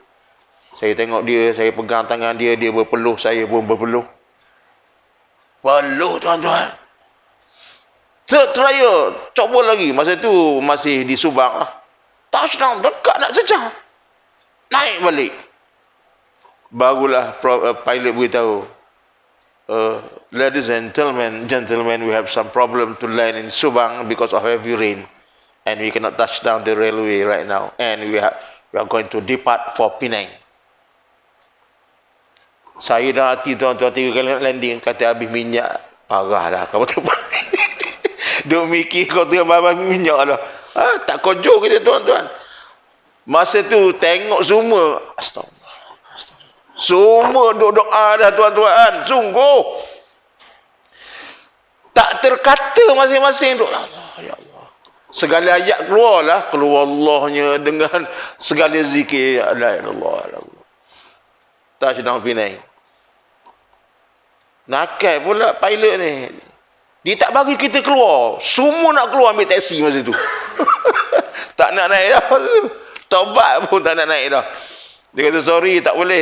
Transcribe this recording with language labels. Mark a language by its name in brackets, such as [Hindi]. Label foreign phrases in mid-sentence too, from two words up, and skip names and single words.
[Malay] Saya tengok dia, saya pegang tangan dia, dia berpeluh, saya pun berpeluh. Peluh, tuan-tuan. [English] Third trial, [Malay] coba lagi. Masa tu masih di Subang lah. Touchdown, dekat nak sejam. Naik balik. Barulah pilot beritahu, [English] ladies and gentlemen, we have some problem to land in Subang because of heavy rain. And we cannot touch down the railway right now. And we are going to depart for Penang. [Malay] Saya dah hati, tuan-tuan, 3 kali landing, kata habis minyak. Parah lah kau terbang. Duk mikir kau terbang habis minyak lah. Tak kojo kita, tuan-tuan. Masa tu tengok semua, astagfirullah. Semua duk doa dah, tuan-tuan. Sungguh. Tak terkata masing-masing duk. Allah, ya Allah. Segala ayat keluar Allahnya dengan segala zikir. [Arabic] لا إلا الله، لا إلا الله. [Malay] Tak sedang Penang. Nakal pula pilot ni. Dia tak bagi kita keluar. Semua nak keluar ambil taksi masa tu. Tak nak naik dah. Taubat pun tak nak naik dah. Dia kata sorry, tak boleh.